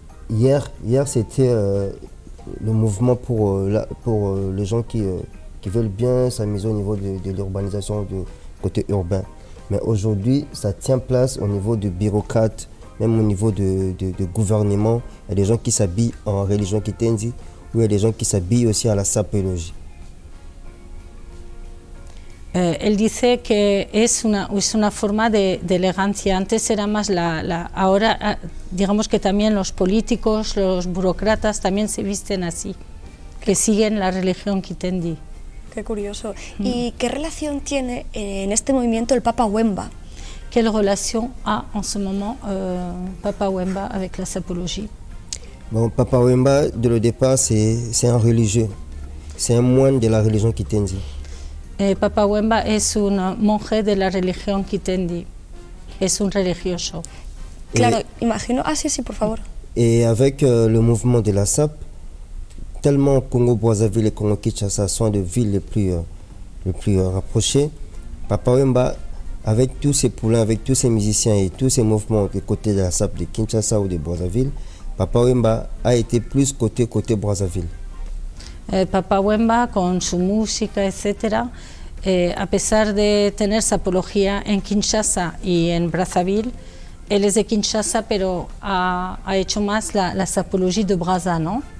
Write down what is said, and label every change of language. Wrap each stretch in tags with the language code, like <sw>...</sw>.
<fr>Hier c'était le mouvement pour les gens qui veulent bien s'amuser au niveau de l'urbanisation du côté urbain. Mais aujourd'hui, ça tient place au niveau de bureaucrates, même au niveau de gouvernement. Il y a des gens qui s'habillent en religion Kitendi, ou il y a des gens qui s'habillent aussi à la sapologie.</fr> <es>Él dice que es una forma de elegancia. Antes era más ahora digamos que también los políticos, los burócratas también se visten así, que siguen la religión Kitendi. Qué curioso. ¿Y qué relación tiene en este movimiento el Papa Wemba?</es> <fr>Quelle relation a en ce moment Papa Wemba avec la sapologie? Bon, Papa Wemba, dès le départ, c'est un religieux. C'est un moine de la religion Kitendi.</fr> <es>Papa Wemba es un monje de la religión Kitendi, es un religioso. Claro, imagino... Ah, sí, por favor.</es> <fr>Et avec le mouvement de la SAP, tellement Congo-Brazzaville et Congo-Kinshasa sont des villes les plus rapprochées, Papa Wemba, avec tous ces poulains, avec tous ces musiciens et tous ces mouvements des côtés de la SAP de Kinshasa ou de Brazzaville, Papa Wemba a été plus côté Brazzaville.</fr> <es>Papa Wemba con su música, etcétera, a pesar de tener sapología en Kinshasa y en Brazzaville, él es de Kinshasa, pero ha hecho más la sapologie de Brazza, ¿no?</es>